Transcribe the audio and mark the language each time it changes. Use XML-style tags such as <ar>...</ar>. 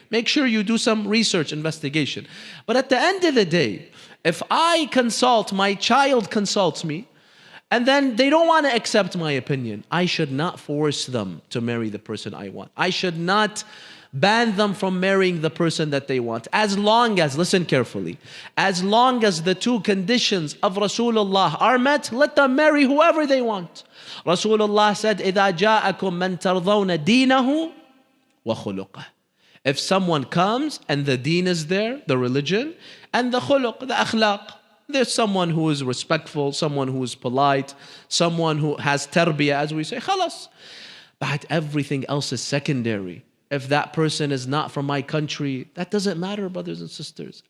<en>Make sure you do some research, investigation. But at the end of the day, if I consult, my child consults me, and then they don't want to accept my opinion, I should not force them to marry the person I want. I should not ban them from marrying the person that they want. As long as, listen carefully, as long as the two conditions of Rasulullah are met, let them marry whoever they want. Rasulullah said,</en> <ar>إِذَا جَاءَكُم مَّن تَرْضَوْنَ دِينَهُ وَخُلُقَهُ.</ar> <en>If someone comes and the deen is there, the religion, and the khuluq, the akhlaq, there's someone who is respectful, someone who is polite, someone who has tarbiyah, as we say, khalas. But everything else is secondary. If that person is not from my country, that doesn't matter, brothers and sisters.</en>